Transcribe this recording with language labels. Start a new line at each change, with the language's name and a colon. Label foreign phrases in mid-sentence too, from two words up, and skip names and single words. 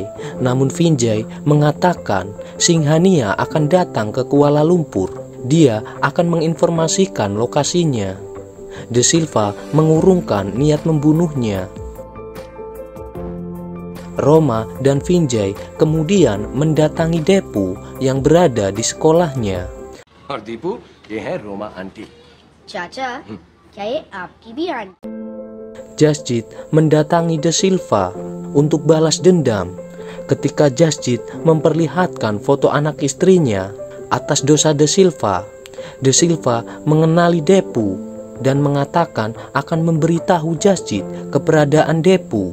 Indonesian: Namun Vinjay mengatakan Singhania akan datang ke Kuala Lumpur. Dia akan menginformasikan lokasinya. De Silva mengurungkan niat membunuhnya. Roma dan Vinjay kemudian mendatangi Depu yang berada di sekolahnya.
Hindi: और दीपू ये है रोमा आंटी। चाचा क्या ये आपकी भी आंटी?
Indonesian: Jasjit mendatangi De Silva untuk balas dendam. Ketika Jasjit memperlihatkan foto anak istrinya atas dosa De Silva mengenali Depu dan mengatakan akan memberitahu Jasjit keberadaan Depu.